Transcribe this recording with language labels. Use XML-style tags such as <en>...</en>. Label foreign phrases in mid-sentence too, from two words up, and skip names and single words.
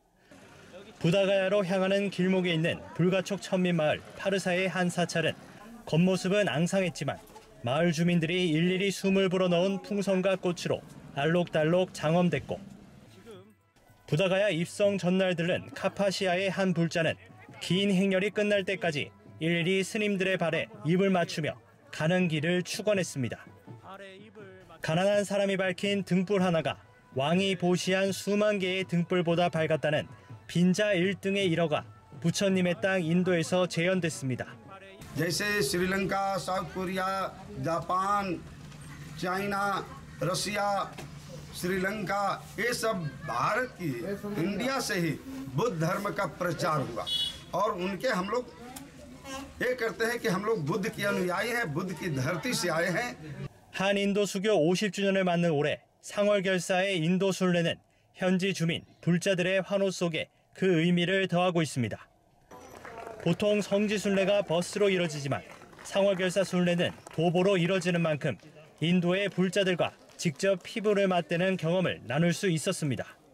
<ko>부다가야로 향하는 길목에 있는 불가촉 천민마을 파르사의 한 사찰은 겉모습은 앙상했지만 마을 주민들이 일일이 숨을 불어넣은 풍선과 꽃으로 알록달록 장엄됐고 부다가야 입성 전날 들른 카파시아의 한 불자는 긴 행렬이 끝날 때까지 일일이 스님들의 발에 입을 맞추며 가는 길을 축원했습니다. 가난한 사람이 밝힌 등불 하나가 왕이 보시한 수만 개의 등불보다 밝았다는 빈자 1등의 일화가 부처님의 땅 인도에서 재현됐습니다.</ko> <hi>जैसे श्रीलंका, साउथ कोरिया, जापान, चाइना, रसिया, श्रीलंका ये सब भारत की इंडिया से ही बुद्ध धर्म का प्रचार हुआ और उनके हम लोग ये करते हैं कि हम लोग बुद्ध के अनुयायी हैं, बुद्ध की धरती से आए हैं.</hi> <ko>한 인도 수교 50주년을 맞는 올해 상월결사의 인도 순례는 현지 주민, 불자들의 환호 속에 그 의미를 더하고 있습니다. 보통 성지 순례가 버스로 이뤄지지만 상월결사 순례는 도보로 이뤄지는 만큼 인도의 불자들과 직접 피부를 맞대는 경험을 나눌 수 있었습니다.</ko>